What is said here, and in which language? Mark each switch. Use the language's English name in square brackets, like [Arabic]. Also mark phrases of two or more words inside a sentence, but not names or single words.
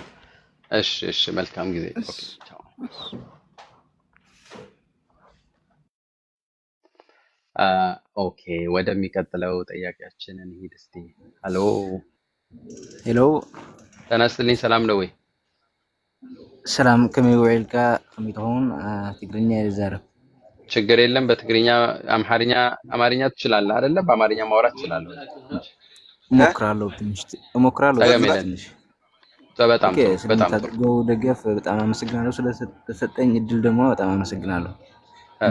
[Amharic] እሺ እሺ፣ መልካም ጊዜ። እሺ ኦኬ ቻው። እሺ ኦኬ፣ ወደሚቀጥለው ጥያቄያችን እንሂድ እስቲ። ሀሎ፣ ሄሎ ጤና ይስጥልኝ። ሰላም ነው ወይ? [Tigrinya] ሰላም ከመይ ውዒልካ ከመይ ትኸውን? ትግርኛ ይዛረብ [Amharic] ችግር የለም። በትግርኛ አማርኛ ትችላለህ አይደለ? በአማርኛ ማውራት ትችላለህ። እሞክራለሁ ትንሽ እሞክራለሁ ተገሜለን ትንሽ። በጣም ኦኬ ጥሩ፣ በጣም ጥሩ። ስለምታደርገው ደገፍ በጣም አመሰግናለሁ። ስለተሰጠኝ እድል ደግሞ በጣም አመሰግናለሁ። ኧረ